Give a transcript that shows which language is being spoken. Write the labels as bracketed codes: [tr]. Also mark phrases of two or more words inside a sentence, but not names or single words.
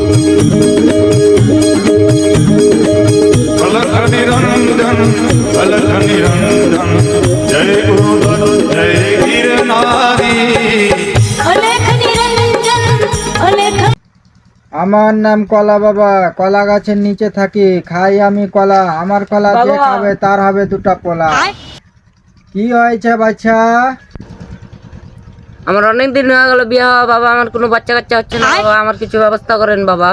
[hi] अलख निरंजन अलख निरंजन जय गुरुदत्त जय गिरनारी अलेख निरंजन अलेख। [bn] আমার নাম কলা বাবা, কলা গাছের নিচে থাকি, খাই আমি কলা, আমার কলা যে বাবা। খাবে তার হবে দুটো পোলা। কি হয়েছে বাচ্চা? আমার অনেক দিন হয়ে গেল বিয়ে হওয়া বাবা, আমার কোনো বাচ্চা কাচ্চা হচ্ছে না বাবা, আমার কিছু ব্যবস্থা করেন বাবা।